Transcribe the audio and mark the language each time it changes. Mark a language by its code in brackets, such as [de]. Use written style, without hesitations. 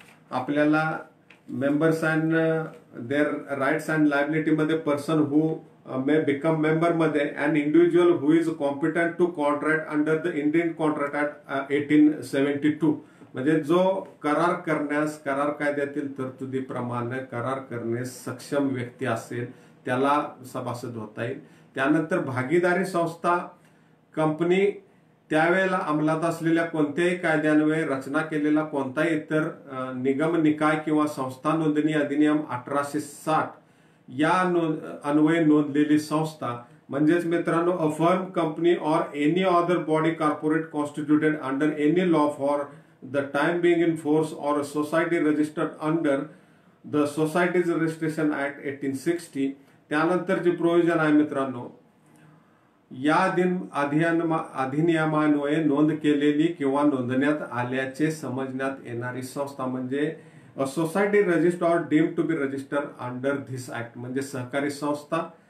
[en] आपल्याला members and their rights and liability मध्ये person who may become member मध्ये and individual who is competent to contract under the Indian contract act 1872 [mr] म्हणजे जो करार कायद्यातील तरतुदीप्रमाणे करार करण्यास सक्षम व्यक्ती असेल त्याला सभासद होता येईल. त्यानंतर भागीदारी संस्था कंपनी त्यावेळेला अंमलात असलेल्या कोणत्याही कायद्यान्वये रचना केलेला कोणताही इतर निगम निकाय किंवा संस्था नोंदणी अधिनियम 1860 या अन्वये नोंदलेली संस्था म्हणजेच मित्रांनो [en] A firm company और any other body corporate constituted under any law for the time being in force और society registered under the societies registration act 1860. [mr] त्यानंतर जे प्रोव्हिजन आहे मित्रांनो, या अधिनियमान्वये नोंद केलेली किंवा नोंदण्यात आल्याचे समजण्यात येणारी संस्था म्हणजे [en] a society registered और deemed to be registered under this act [mr] म्हणजे सहकारी संस्था.